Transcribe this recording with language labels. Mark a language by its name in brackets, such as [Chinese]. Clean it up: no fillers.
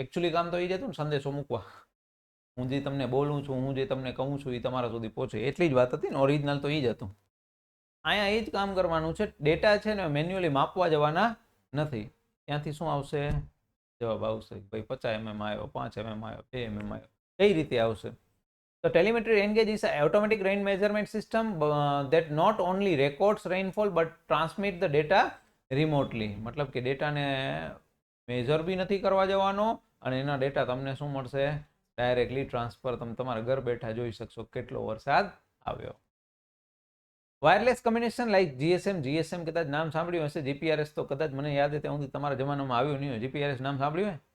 [Gujarati] Actually કામ તો એ જતું ને સંદેશો મૂકવા. હું જે તમને બોલું છું, હું જે તમને કહું છું એ તમારા સુધી પહોંચે, એટલી જ વાત હતી ને. ઓરિજિનલ તો એ જ હતું. અહીંયા એ જ કામ કરવાનું છે. ડેટા છે ને મેન્યુઅલી માપવા જવાના નથી. ત્યાંથી શું આવશે? જવાબ આવશે ભાઈ 50 mm આવ્યો, 5 mm આવ્યો, 2 mm આવ્યો. કઈ રીતે આવશે? [English] તો telemetry rain gauge is an automatic rain measurement system that not only records rainfall but transmit the data remotely. [Gujarati] મતલબ કે ડેટાને મેજર બી નથી કરવા જવાનો અને એના ડેટા તમને શું મળશે? Directly transfer. તમે તમારા ઘર બેઠા જોઈ શકશો કેટલો વરસાદ આવ્યો. વાયરલેસ કમ્યુનિકેશન લાઈક જીએસએમ કદાચ નામ સાંભળ્યું હશે. જીપીઆરએસ તો કદાચ મને યાદ છે ત્યાં સુધી તમારા જમાનામાં આવ્યું નહીં હોય. જીપીઆરએસ નામ સાંભળ્યું હોય?